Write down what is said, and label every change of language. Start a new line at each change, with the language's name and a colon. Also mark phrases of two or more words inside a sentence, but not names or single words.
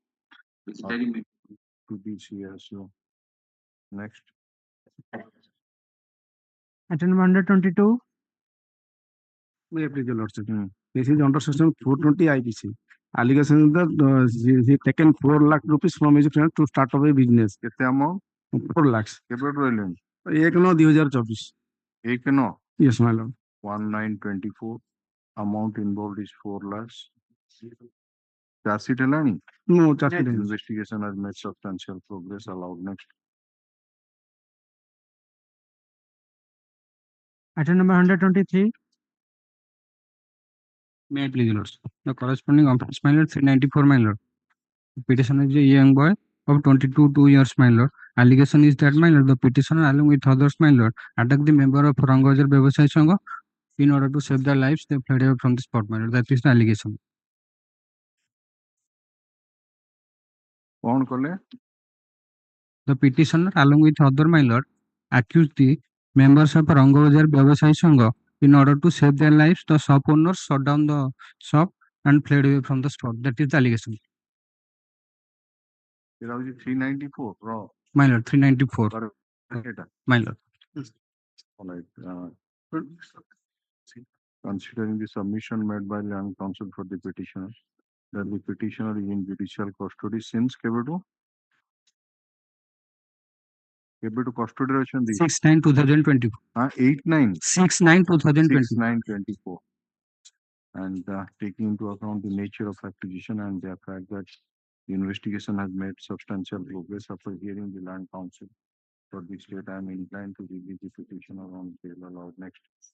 English: To be CSO. Next. Item number 122. May I please, your lordship? This is under section 420 IPC. Allegation that he taken 4 lakh rupees from his friend to start up a business.
Odia: Kete amount?
English: 4 lakhs.
Odia: କେବେଠୁ ରହିଲେଣି?
English: 1/9/2024. 1/9? Yes, my lord. 1924. Amount involved is 4 lakhs. Charge sheet
Odia: ହେଲାଣି?
English: No, charge sheet. Investigation has made substantial progress. Allowed next. Item number 123. May I please, your lords? The corresponding offense, my lord, 394, my lord. The petitioner is a young boy of 22 years, my lord. Allegation is that, my lord, the petitioner, along with others, my lord, attacked the member of Rangajar Vyavasai Sangha. In order to save their lives, they fled away from the spot, my lord. That is the allegation.
Odia: କଣ କଲେ?
English: The petitioner, along with other, my lord, accused the members of Rangajar Vyavasai Sangha. In order to save their lives, the shop owners shut down the shop and fled away from the spot. That is the allegation.
Odia: ଏଟା ହଉଛି 394 ର
English: My lord, 394.
Odia: ଏଟା
English: My lord. Alright. Considering the submission made by land counsel for the petitioner, that the petitioner is in judicial custody since କେବେଠୁ?
Odia: କେବେଠୁ କଷ୍ଟଡିରେ ଅଛନ୍ତି?
English: 6/9/2024. 8/9? 6/9/2024. 6/9/24. And taking into account the nature of acquisition and the fact that the investigation has made substantial progress after hearing the land counsel for the state, I am inclined to release the petitioner on bail allowed next.